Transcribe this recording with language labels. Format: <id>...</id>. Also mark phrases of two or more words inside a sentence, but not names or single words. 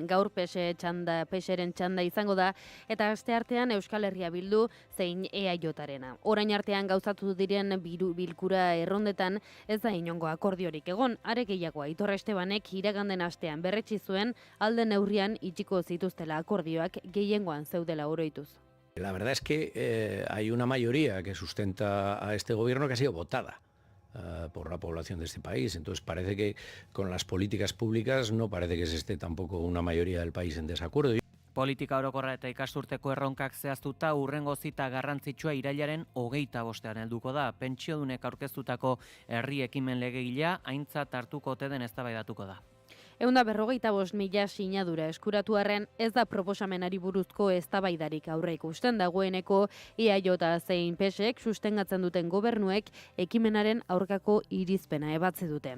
<eu>Gaur PSren txanda izango da eta asteartean Euskal Herria Bildu zein EAJarena. Orain artean gauzatu diren bilkura errondetan ez da inongo akordiorik egon. Are gehiago Aitor Estebanek iraganden astean berretsi zuen alde neurrian itxiko zituztela akordioak gehiengoan zeudela oroituz.</eu> <es>La verdad es que hay una mayoría que sustenta a este gobierno que ha sido votada por la población de este país. Entonces parece que con las políticas públicas no parece que se esté tampoco una mayoría del país en desacuerdo.</es> <eu>Politika orokorra eta ikasturteko erronkak zehaztuta urrengo zita garrantzitsua irailaren 25ean helduko da. Pentsiodunek aurkeztutako herri ekimen legegilea aintzat hartuko ote den eztabaidatuko da. 145.000 sinadura eskuratu arren ez da proposamenari buruzko eztabaidarik aurre ikusten dagoeneko EAJ zein PSek sustengatzen duten gobernuek ekimenaren aurkako irizpena ebatzi dute.</eu>